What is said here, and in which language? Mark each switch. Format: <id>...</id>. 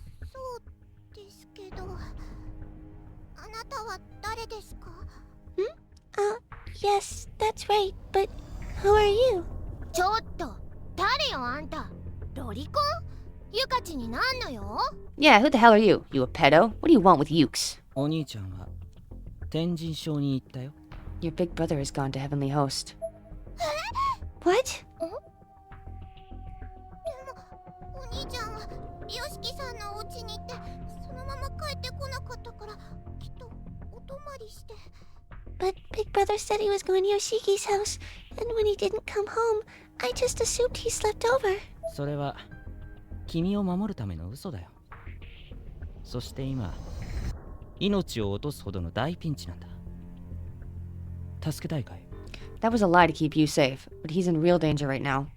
<ja>そうですけど、あなたは誰ですか？</ja> <en>Yes, that's right, but who are you?</en> <ja>ちょっと誰よあんたロリコンゆかちになんのよ</ja> <en>Yeah, who the hell are you? You a pedo? What do you want with Ukes?</en> <ja>お兄ちゃんは天神賞に行ったよ。</ja> <en>Your big brother has gone to Heavenly Host. What?</en> <ja>お兄ちゃんはヨシキさんのお家に行ってそのまま帰ってこなかったからきっとお泊まりして。</ja> <en>But Big Brother said he was going to Yoshiki's house, and when he didn't come home, I just assumed he slept over.</en> <ja>それは君を守るための嘘だよ。そして今命を落とすほどの大ピンチなんだ。助けたいかい？</ja> <en>That was a lie to keep you safe, but he's in real danger right now.</en>